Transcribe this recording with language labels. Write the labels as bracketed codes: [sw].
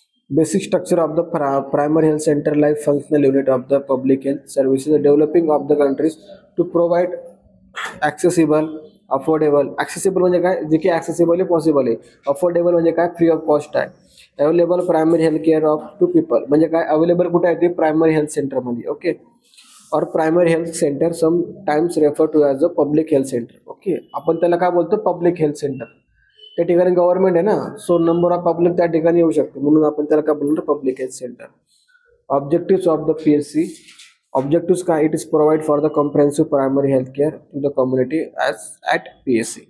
[en] Basic structure of the primary health centre like functional unit of the public health services developing of the countries to provide accessible, affordable. [mr] Accessible म्हणजे काय, जे की accessible आहे, possible आहे. Affordable म्हणजे काय, [en] free of cost [mr] आहे. [en] available primary health care of to people [mr] म्हणजे काय, अवेलेबल कुठे आहे ते, प्रायमरी हेल्थ सेंटरमध्ये. [en] Okay, or primary health centre sometimes refer to as a public health centre. [mr] Okay, आपण त्याला काय बोलतो, पब्लिक हेल्थ सेंटर. त्या ठिकाणी गव्हर्नमेंट आहे ना, सो नंबर ऑफ पब्लिक त्या ठिकाणी येऊ शकते, म्हणून आपण त्याला काय बोलणार, public health centre. [en] Objectives of the PSC. [mr] Objectives काय, [en] It is provide for the comprehensive primary health care to the community at PSC.